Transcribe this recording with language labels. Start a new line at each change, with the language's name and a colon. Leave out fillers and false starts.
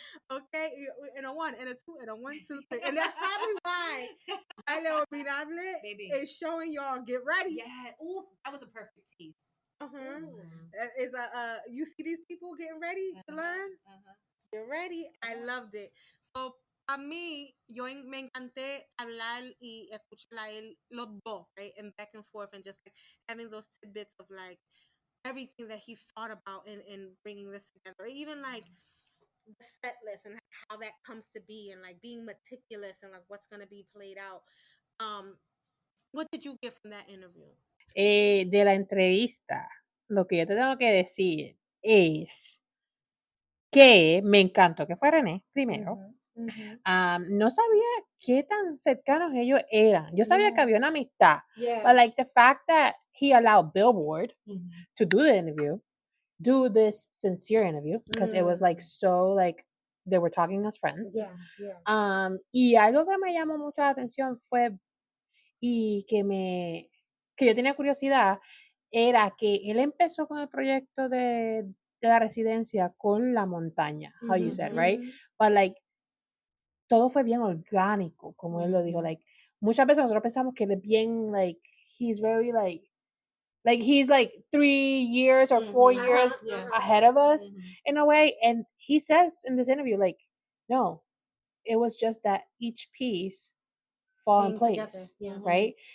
English: Okay, and a 1, and a 2, and a 1, 2, 3. And that's probably why Baile Olvidable is showing y'all, get ready. Yeah. Ooh, that was a perfect tease. Is you see these people getting ready to learn? Get ready. I loved it.
Spanish: So, a mí, me encanté hablar y escuchar a él, los dos, right?
English: And back and forth, and just like having those tidbits of like everything that he thought about in bringing this together. Even like the set list and how that comes to be, and like being meticulous and like what's going to be played out. What did you get from that interview?
Spanish: De la entrevista, lo que yo te tengo que decir es que me encantó que fue René primero. No sabía qué tan cercanos ellos eran. Yo sabía que había una amistad.
English: But like the fact that he allowed Billboard to do the interview, do this sincere interview, because it was like so like they were talking as friends.
Spanish: Y algo que me llamó mucho la atención fue y que yo tenía curiosidad era que él empezó con el proyecto de la residencia con la montaña,
English: how you said,
Spanish: right?
English: But like
Spanish: todo fue bien orgánico, como él lo dijo,
English: like
Spanish: muchas veces nosotros pensamos que él es bien
English: like he's very like he's like 3 years or 4 years ahead of us in a way, and he says in this interview like no, it was just that each piece fall in place, right?